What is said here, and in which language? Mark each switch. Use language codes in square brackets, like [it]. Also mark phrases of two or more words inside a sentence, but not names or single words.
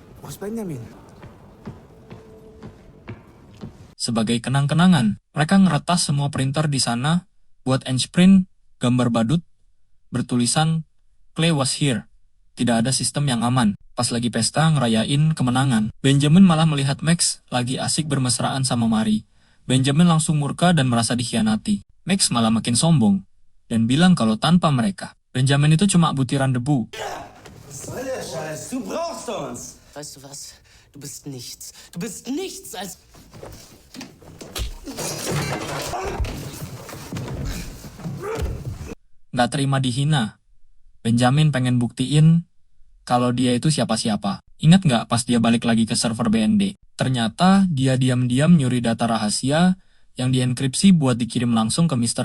[de] Wo ist Benjamin? [id] Sebagai kenang-kenangan, mereka ngeretas semua printer di sana buat enprint gambar badut bertulisan [en] Clay was here. [id] Tidak ada sistem yang aman. Pas lagi pesta ngerayain kemenangan, Benjamin malah melihat Max lagi asik bermesraan sama Mary. Benjamin langsung murka dan merasa dikhianati. Max malah makin sombong dan bilang kalau tanpa mereka, Benjamin itu cuma butiran debu. [de] Was soll der Scheiß? Du brauchst uns! Weißt du was? Du bist nichts. Du bist nichts als... [id] Nggak terima dihina. Benjamin pengen buktiin kalau dia itu siapa-siapa. Ingat nggak pas dia balik lagi ke server BND? Ternyata dia diam-diam nyuri data rahasia yang dienkripsi buat dikirim langsung ke Mr.